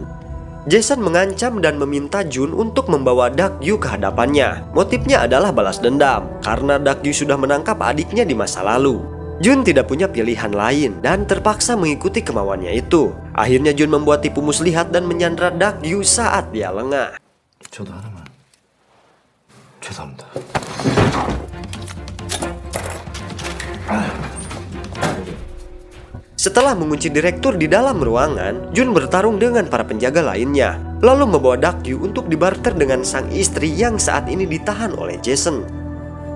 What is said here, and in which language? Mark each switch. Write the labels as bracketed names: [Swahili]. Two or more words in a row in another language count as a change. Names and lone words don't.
[Indonesian] Jason mengancam dan meminta Jun untuk membawa Dakyu ke hadapannya. Motifnya adalah balas dendam karena Dakyu sudah menangkap adiknya di masa lalu. Jun tidak punya pilihan lain dan terpaksa mengikuti kemauannya itu. Akhirnya Jun membuat tipu muslihat dan menyandra Dakyu saat dia lengah. [Korean] 저도 하나만. 죄송합니다. [Indonesian] Setelah mengunci direktur di dalam ruangan, Jun bertarung dengan para penjaga lainnya, lalu membawa Dakyu untuk dibarter dengan sang istri yang saat ini ditahan oleh Jason.